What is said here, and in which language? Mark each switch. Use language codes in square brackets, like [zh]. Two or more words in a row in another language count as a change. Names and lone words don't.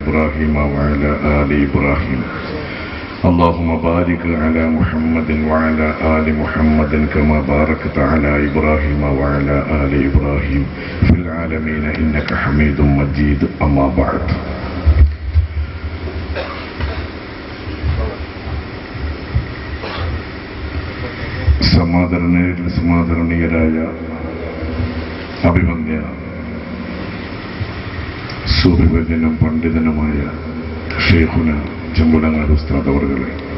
[ar] إبراهيم وعلى آل إبراهيم اللهم بارك على محمد وعلى آل محمد كما باركت على إبراهيم وعلى آل إبراهيم في العالمين إنك حميد مجيد أما بعد [ml] സമാദരണീയരായ അഭിമന്യ സൂര്യവര്യനും പണ്ഡിതനുമായ ഷെയ്ഖുന ചെമ്പുലങ്ങാട് ഉസ്താദ് അവറുകളെ,